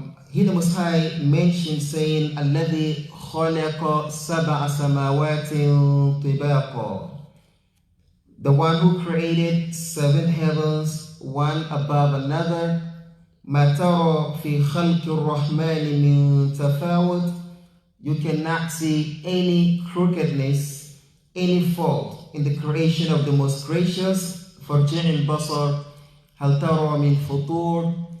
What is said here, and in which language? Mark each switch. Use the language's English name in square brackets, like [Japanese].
[English] He the Most High mentioned saying, [Arabic] الذي خلق 7 سماوات طباقا. [English] The one who created 7 heavens, one above another. [Arabic] ما ترى في خلق الرحمن من تفاوت. [English] You cannot see any crookedness, any fault in the creation of the Most Gracious. [Arabic] فارجع البصر هل ترى من فطور.